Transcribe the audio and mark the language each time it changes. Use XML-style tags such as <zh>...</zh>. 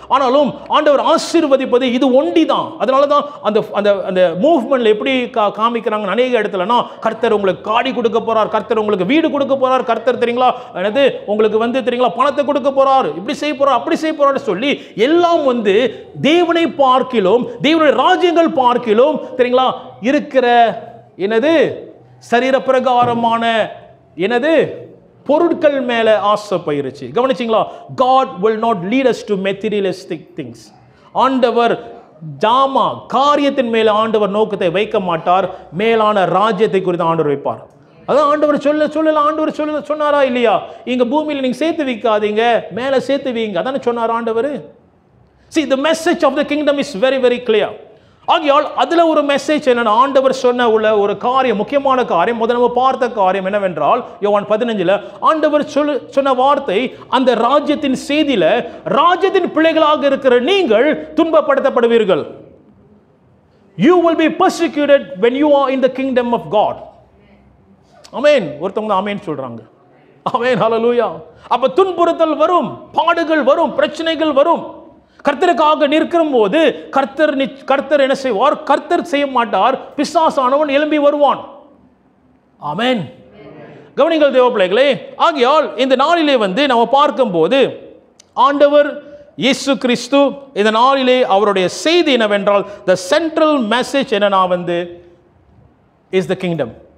<ta>ஆனாலும் ஆண்டவர் ஆசீர்வதிப்பது இது ஒண்டிதான். அதனால தான் அந்த அந்த அந்த மூவ்மெண்ட்ல எப்படி காமிக்கிறாங்க அநேக இடத்துலனா, கர்த்தர் உங்களுக்கு காடி கொடுக்க போறார், கர்த்தர் உங்களுக்கு வீடு கொடுக்க போறார், கர்த்தர் தெரியுங்களா என்னது உங்களுக்கு வந்து தெரியுங்களா பணத்தை கொடுக்க போறார், இப்படி செய்ய போறார், அப்படி செய்ய போறார்னு சொல்லி எல்லாம் வந்து தேவனை பார்க்கிலும் தேவனுடைய ராஜ்யங்கள் பார்க்கிலும் தெரியுங்களா இருக்கிற என்னது சரீர பிரகாரமான என்னது பொருட்கள் மேல ஆசை போயிருச்சு. கவனிச்சீங்களா?</ta> <en>God will not lead us to materialistic things.</en> <ta>ஆண்டவர் ஜாமா காரியத்தின் மேல ஆண்டவர் நோக்கத்தை வைக்க மாட்டார், மேலான ராஜ்யத்தை குறித்து ஆண்டவர் வைப்பார். அதான் ஆண்டவர் ஆண்டவர் சொன்னாரா இல்லையா? இங்க பூமியில நீங்க சேர்த்து வைக்காதீங்க, மேல சேர்த்து வைங்க, அதானே சொன்னார் ஆண்டவர்.</ta> <en>See, the message of the kingdom is very very clear.</en> <ta>ஆகையால் அதுல ஒரு மெசேஜ் என்னன்னா, ஆண்டவர் சொன்ன உள்ள ஒரு காரியம், முக்கியமான காரியம், முதல்ல நம்ம பார்த்த காரியம் என்னவென்றால் யோவான் 15 ஆண்டவர் சொன்ன வார்த்தை, அந்த ராஜ்யத்தின் செய்தியில ராஜ்யத்தின் பிள்ளைகளாக இருக்கிற நீங்கள் துன்பப்படுத்தப்படுவீர்கள்.</ta> <en>You will be persecuted when you are in the kingdom of God.</en> <ta>ஆமென். ஒருத்தவங்க ஆமென் சொல்றாங்க. ஆமென். ஹல்லேலூயா. அப்ப துன்புறுத்தல் வரும், பாடுகள் வரும், பிரச்சனைகள் வரும். கர்த்தருக்காக நிற்கும் போது கர்த்தர் என்ன செய்வார்? கர்த்தர் செய்ய மாட்டார், பிசாசானவன் எழும்பி வருவான். ஆமென். கவனிங்கள் தேவ பிள்ளைகளே. ஆகையால் இந்த நாளிலே வந்து நம்ம பார்க்கும்போது ஆண்டவர் இயேசு கிறிஸ்து இந்த நாளிலே அவருடைய செய்தி என்னவென்றால்,</ta> <en>the central message</en> <ta>என்னன்னா வந்து</ta> <en>is the kingdom.</en>